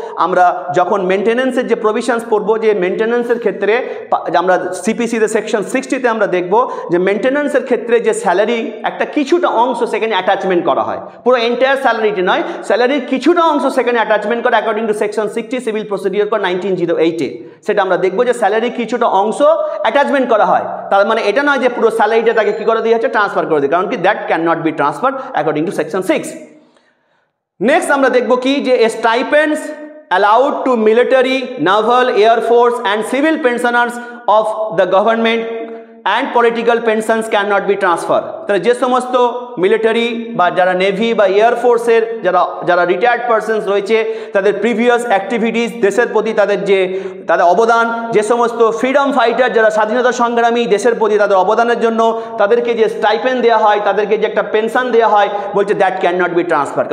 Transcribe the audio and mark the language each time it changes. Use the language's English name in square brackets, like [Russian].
[Bangla] আমরা যখন মেনটেন্যান্সের যে প্রভিশনস পড়বো, যে মেনটেন্যান্সের ক্ষেত্রে আমরা সিপিসিতে সেকশন 60তে আমরা দেখব যে মেনটেন্যান্সের ক্ষেত্রে যে স্যালারি একটা কিছুটা অংশ সেখানে অ্যাটাচমেন্ট করা হয়, পুরো এন্টায়ার স্যালারিটি নয়, স্যালারির কিছুটা অংশ সেখানে অ্যাটাচমেন্ট করা according to section 60 civil procedure code 1908-এ। সেটা আমরা দেখব যে স্যালারির কিছুটা অংশ অ্যাটাচমেন্ট করা হয়। তার মানে এটা নয় যে পুরো স্যালারিটা তাকে কি করে দিয়ে হচ্ছে? ট্রান্সফার করে দিয়ে, কারণ কি [English] that can not be transfer [Bangla] according to section 6। [English] next [Bangla] আমরা দেখব কি যে [English] Stipends allowed to military, naval, air force and civil pensioners of the government and political pensions cannot be transferred। [Bangla] তাহলে যে সমস্ত মিলিটারি বা যারা নেভি বা এয়ার ফোর্সের যারা রিটায়ার্ড পারসনস রয়েছে, তাদের প্রিভিয়াস অ্যাক্টিভিটিস, দেশের প্রতি তাদের অবদান, যে সমস্ত ফ্রিডম ফাইটার যারা স্বাধীনতা সংগ্রামী, দেশের প্রতি তাদের অবদানের জন্য তাদেরকে যে স্টাইপেন্ড দেওয়া হয়, তাদেরকে যে একটা পেনশন দেওয়া হয়, বলছে [English] That can not be transfer.